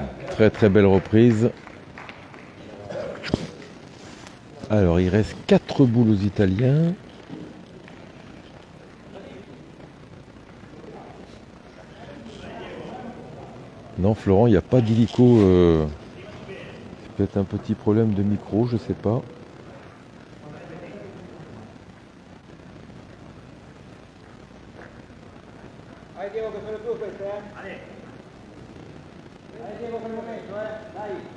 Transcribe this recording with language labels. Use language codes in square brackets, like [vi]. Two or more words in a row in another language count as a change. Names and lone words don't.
[fr] Très très belle reprise. Alors, il reste 4 boules aux Italiens. Non, Florent, il n'y a pas d'hélico. C'est peut-être un petit problème de micro, je sais pas. [it] Vai Diego che sono tu queste, eh? Vai Diego per il momento, dai.